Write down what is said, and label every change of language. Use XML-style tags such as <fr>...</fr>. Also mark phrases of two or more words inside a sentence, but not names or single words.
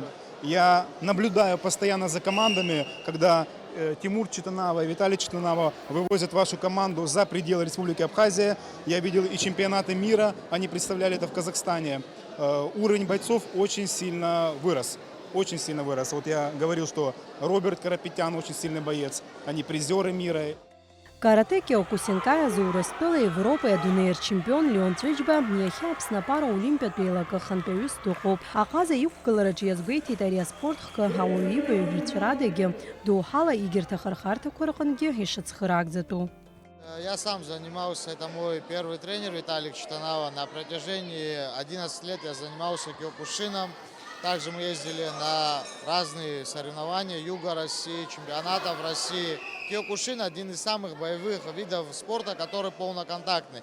<ru>Я наблюдаю постоянно за командами, когда Тимур Читанава и Виталий Читанава вывозят вашу команду за пределы Республики Абхазия. Я видел и чемпионаты мира, они представляли это в Казахстане. Уровень бойцов очень сильно вырос. Очень сильно вырос. Вот я говорил, что Роберт Карапетян очень сильный боец. Они призеры мира.</ru> <ab>Карате киокусинкай заурыстыла Европа адунеир чемпион Леон Цвичба иахьа Аԥсны апара Олимпиатә еилагы хантәаҩыс дыҟоуп. Аҟаза иқәгылараҿы иазгәеиҭеит ари аспортхкы ауаҩы ибаҩжәацәрадагьы доуҳала егьырҭ ахырхарҭақәа рҟынгьы ишыцхыраагӡатәу.</ab> <ru>Я сам занимался, это мой первый тренер Виталий Читанава. На протяжении 11 лет я занимался киокушином. Также мы ездили на разные соревнования Юга России, чемпионатов России. Киокушин – один из самых боевых видов спорта, который полноконтактный.</ru>